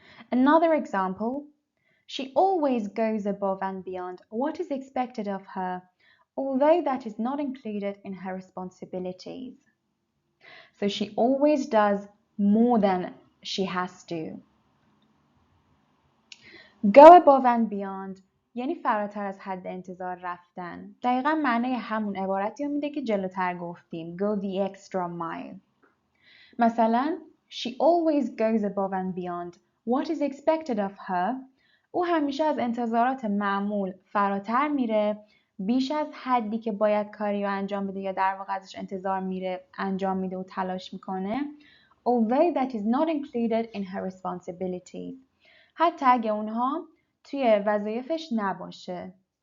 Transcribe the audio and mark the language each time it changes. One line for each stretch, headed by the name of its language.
English: Another example, she always goes above and beyond what is expected of her, although that is not included in her responsibilities. So she always does more than she has to. Go above and beyond
Persian: یعنی فراتر از حد انتظار رفتن. دقیقا معنی همون عبارتی رو میده که جلوتر گفتیم.
English: Go the extra mile.
Persian: مثلا
English: she always goes above and beyond what is expected of her.
Persian: او همیشه از انتظارات معمول فراتر میره بیش از حدی که باید کاری رو انجام بده یا در واقع ازش انتظار میره انجام میده و تلاش میکنه.
English: Although that is not included in her responsibilities.
Persian: حتی اگه اونها توی وظایفش نباشه.